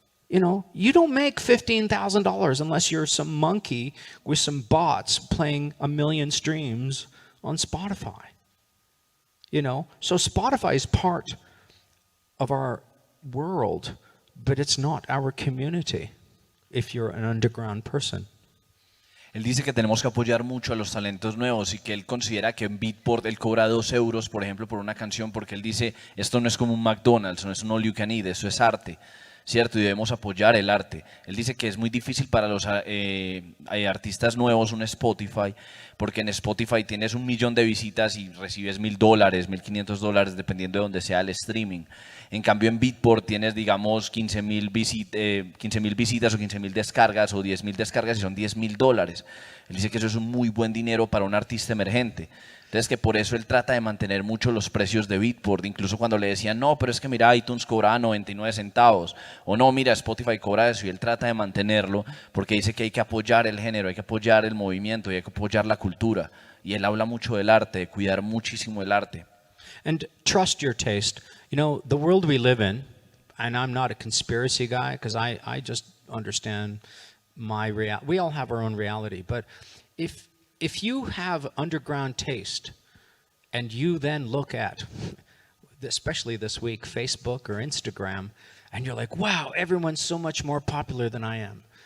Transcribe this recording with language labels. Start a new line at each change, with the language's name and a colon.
English: You don't make $15,000 unless you're some monkey with some bots playing 1 million streams on Spotify. So Spotify is part of our world, but it's not our community if you're an underground person.
Spanish: Él dice que tenemos que apoyar mucho a los talentos nuevos y que él considera que en Beatport él cobra 2 euros, por ejemplo, por una canción, porque él dice, esto no es como un McDonald's, no es un
English: all you can eat,
Spanish: eso es arte. ¿Cierto? Y debemos apoyar el arte. Él dice que es muy difícil para los artistas nuevos un Spotify, porque en Spotify tienes 1 millón de visitas y recibes $1,000, $1,500, dependiendo de donde sea el streaming. En cambio en Beatport tienes, digamos, 15,000 visitas o 15,000 descargas o 10,000 descargas y son $10,000. Él dice que eso es un muy buen dinero para un artista emergente. Entonces que por eso él trata de mantener mucho los precios de Beatport, incluso cuando le decían, no, pero es que mira, iTunes cobra 99 centavos, o no, mira, Spotify cobra eso, y él trata de mantenerlo porque dice que hay que apoyar el género, hay que apoyar el movimiento, y hay que apoyar la cultura. Y él habla mucho del arte, de cuidar muchísimo el arte.
English: And trust your taste. The world we live in, and I'm not a conspiracy guy, because I just understand my reality. We all have our own reality, but if you have underground taste and you then look at, especially this week, Facebook or Instagram, and you're like, wow, everyone's so much more popular than I am.